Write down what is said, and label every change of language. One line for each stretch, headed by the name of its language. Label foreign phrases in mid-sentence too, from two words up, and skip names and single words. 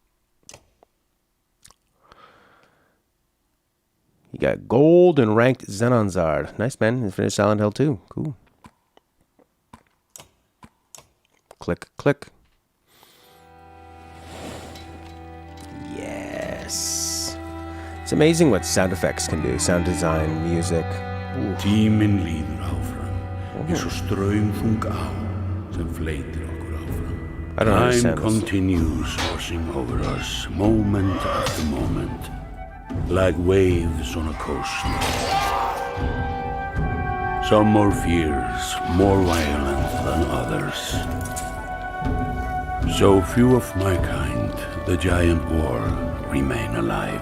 English: You got gold and ranked Xenonzard. Nice, man. You finished Silent Hill 2. Cool. Click, click. Yes. It's amazing what sound effects can do. Sound design, music.
Icelandic: Tíminn líður áfram, eins og straumþung á sem fleytir okkur áfram.
English: I don't understand Time continues washing over us, moment after moment, like waves on a coast. Some more fierce, more violent than others. So few of my kind, the giant world, remain alive.